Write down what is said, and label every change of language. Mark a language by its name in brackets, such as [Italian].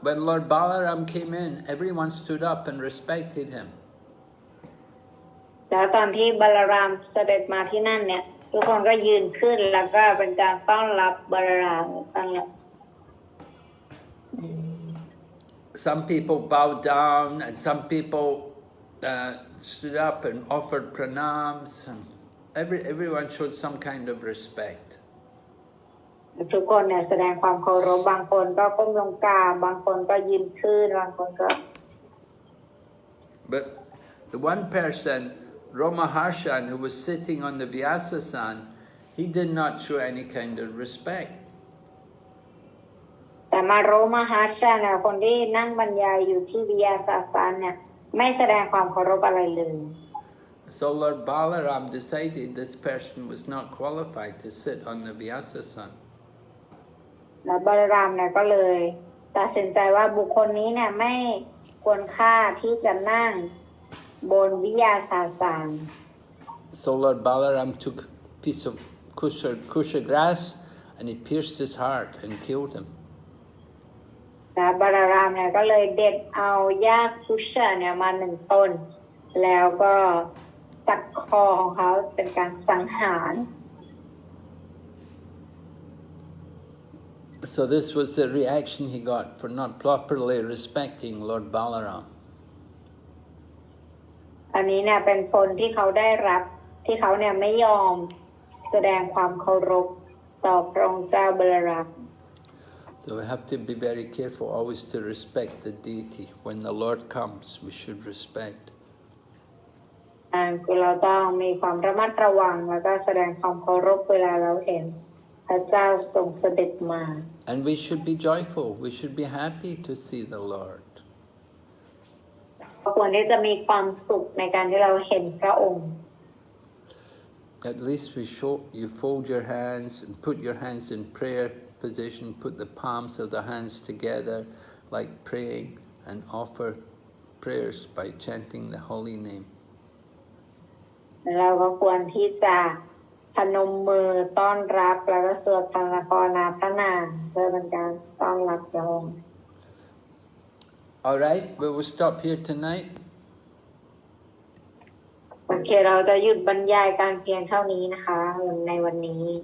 [English] When Lord Balaram came in, everyone stood up and respected him. [Thai] แล้วตอนที่บาลารามเสด็จมาที่นั่นเนี่ยทุกคนก็ยืนขึ้นแล้วก็เป็นการต้อนรับบาลารามต้อนรับ [English] Some people bowed down, and some people stood up and offered pranams. And everyone showed some kind of respect. [Thai] ทุกคนเนี่ยแสดงความเคารพบางคนก็ก้มลงกราบบางคนก็ยืนขึ้นบางคนก็ [English] But the one person, Romaharshan, who was sitting on the Vyasasan, he did not show any kind of respect. [Thai] แต่มาโรมหาชาเนี่ยคนที่นั่งบรรยายอยู่ที่วิยาสาสานเนี่ยไม่แสดงความเคารพอะไรเลย [English] So Lord Balaram decided this person was not qualified to sit on the Vyasasana. [Thai] แล้วบาลรามเนี่ยก็เลยตัดสินใจว่าบุคคลนี้เนี่ยไม่ควรค่าที่จะนั่งบนวิยาสาสาน [English] So Lord Balaram took a piece of kusha grass and he pierced his heart and killed him. [Thai] แต่บาลรามเนี่ยก็เลยเด็ดเอาหญ้าคุชะเนี่ยมา1 ต้นแล้วก็ตัดคอของเขาเป็นการสังหาร [English] So this was the reaction he got for not properly respecting Lord Balaram. [Thai] อันนี้เนี่ยเป็นผลที่เขาได้รับที่เขาเนี่ยไม่ยอมแสดงความเคารพต่อพระองค์เจ้าบาลราม [English] So we have to be very careful always to respect the deity. When the Lord comes, we should respect. [Thai] คือเราต้องมีความระมัดระวังแล้วก็แสดงความเคารพเวลาเราเห็นพระเจ้าทรงเสด็จมา [English] And we should be joyful. We should be happy to see the Lord. [Thai] ควรที่จะมีความสุขในการที่เราเห็นพระองค์ [English] At least you fold your hands and put your hands in prayer position, put the palms of the hands together like praying and offer prayers by chanting the holy name. [Thai] เราก็ควรที่จะพนมมือต้อนรับแล้วก็สวดภาวนาพระนามเพื่อเป็นการต้อนรับพระองค์ [English] All right, we will stop here tonight. [Thai] โอเคเราจะหยุดบรรยายการเพียงเท่านี้นะคะในวันนี้